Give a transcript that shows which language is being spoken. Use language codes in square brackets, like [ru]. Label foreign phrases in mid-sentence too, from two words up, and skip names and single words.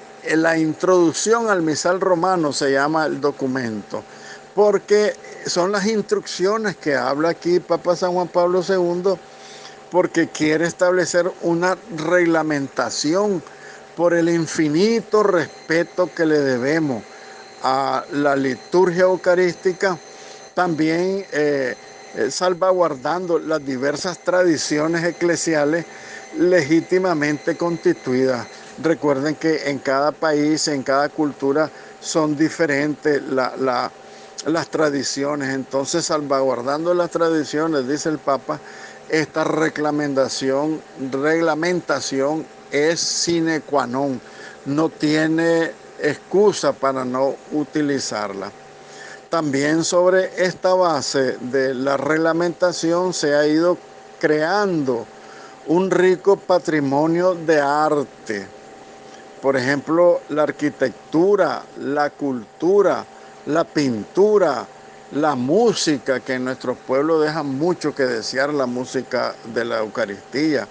[es] la introducción al misal romano se llama el documento, porque son las instrucciones que habla aquí Papa San Juan Pablo II, porque quiere establecer una reglamentación por el infinito respeto que le debemos a la liturgia eucarística, también salvaguardando las diversas tradiciones eclesiales legítimamente constituidas. Recuerden que en cada país, en cada cultura, son diferentes las tradiciones. Entonces, salvaguardando las tradiciones, dice el Papa, esta reglamentación es [la] sine qua non, [es] no tiene excusa para no utilizarla. También sobre esta base de la reglamentación se ha ido creando un rico patrimonio de arte. Por ejemplo, la arquitectura, la cultura, la pintura, la música, que en nuestros pueblos deja mucho que desear, la música de la Eucaristía.